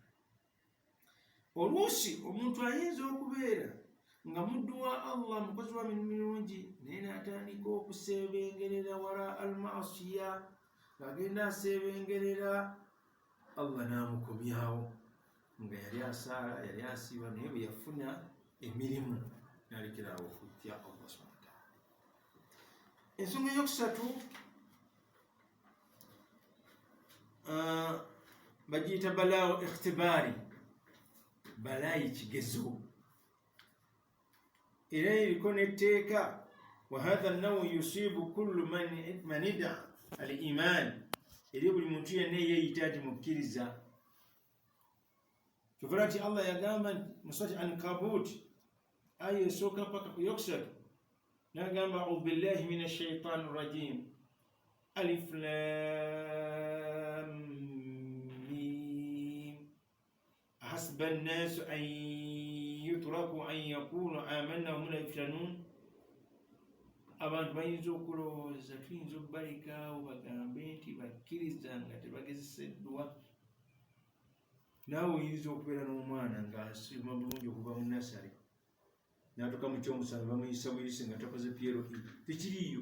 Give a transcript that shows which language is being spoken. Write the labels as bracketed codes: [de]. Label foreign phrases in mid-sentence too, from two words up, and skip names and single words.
[lg] Oluusi omuntu ayinza okubeera nga muddu wa Allah, mukozi wa mirimu mirungi, naye n'atandika okuseebengerera [ar] إلى المعاصي, [lg] ng'agenda aseebengerera, Allah n'amukomyawo nga yali asaala, yali asiiba, naye bwe yafuna emirimu n'alekeraawo okutya Allah [ar] سبحانه وتعالى. [lg] Ensonga eyokusatu bagiyita balaawo ikhtibaari, balaayi kigezo, era eriko n'etteeka. [ar] وهذا النوع يصيب كل من ادعى الإيمان, [lg] eri buli muntu yenna eyeeyita nti mukkiriza. Kyova nti Allah yagamba mu surati Ankabut aya esooka paka ku yokusatu, n'agamba [ar] أعوذ بالله من الشيطان الرجيم الم أحسب الناس أن يتركوا أن يقولوا آمنا وهم لا يفتنون. [lg] Abantu bayinza okulowooza tuyinza okubalekaawo bagambe nti bakkiriza nga tebagezeseddwa. Naawe oyinza okubeera n'omwana ng'asoma bulungi okuva mu nasale n'atuuka mu kyomusanvu bamuyisa buyise nga takoze pyero i, tekiriiyo.